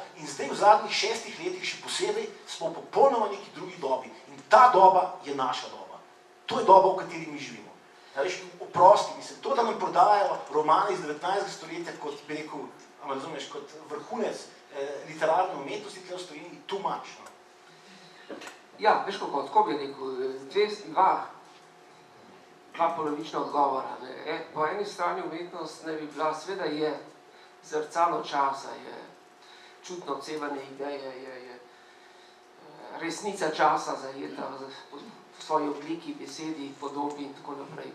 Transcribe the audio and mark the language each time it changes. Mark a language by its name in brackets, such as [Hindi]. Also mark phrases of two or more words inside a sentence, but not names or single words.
[Slovenian] In zdaj v zadnjih 6 letih še posebej smo popolnoma neki drugi dobi. In ta doba je naša doba. To je doba, v kateri mi živimo. Ja, veš, oprosti, mislim, to, da nam prodajajo romane iz 19. stoletja, kot bi rekel, razumeš, kot vrhunec literarne umetnosti, tukaj v Sloveniji, [English] too much. [Slovenian] No? Ja, veš kako, tako bi rekel, dva polovična odgovora. Ne. Po eni strani umetnost ne bi bila, sveda je zrcalo časa, je čutno odsevanje ideje, je resnica časa zajeta v svoji obliki, besedi, podobi in tako naprej.